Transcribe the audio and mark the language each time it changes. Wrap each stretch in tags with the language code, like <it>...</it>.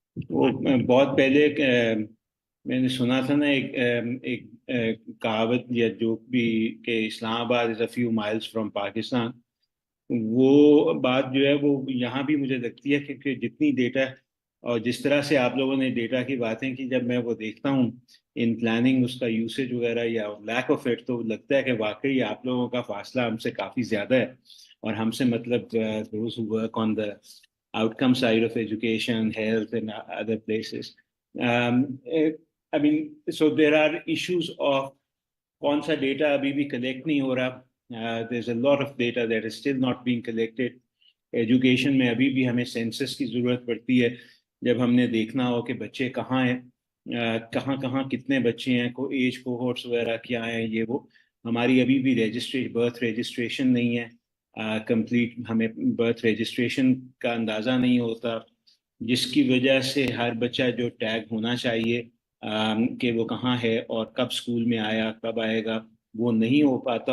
<hi>बहुत पहले मैंने सुना था ना एक कहावत या जोक भी कि Islamabad</hi> <en>Is a few miles from Pakistan.</en> <hi>वो बात जो है वो यहाँ भी मुझे लगती है क्योंकि जितनी डेटा और जिस तरह से आप लोगों ने डेटा की बातें की, जब मैं वो देखता हूँ इन प्लानिंग, उसका यूसेज वगैरह या लैक ऑफ इट, तो लगता है कि वाकई आप लोगों का फासला हमसे काफ़ी ज़्यादा है. और हमसे मतलब</hi> <en>those who work on the outcome side of education, health, and other places. I mean, so there are issues of</en> <hi>कौन सा</hi> <en>data</en> <hi>अभी भी collect नहीं हो रहा.</hi> <en>There's a lot of data that is still not being collected.</en> <hi>Education में अभी भी हमें census की ज़रूरत पड़ती है. जब हमने देखना हो कि बच्चे कहाँ हैं, कहाँ कितने बच्चे हैं, को एज कोहोर्ट्स वगैरह क्या हैं, ये वो हमारी अभी भी बर्थ रजिस्ट्रेशन नहीं है कंप्लीट. हमें बर्थ रजिस्ट्रेशन का अंदाज़ा नहीं होता, जिसकी वजह से हर बच्चा जो टैग होना चाहिए कि वो कहाँ है और कब स्कूल में आया, कब आएगा, वो नहीं हो पाता.</hi>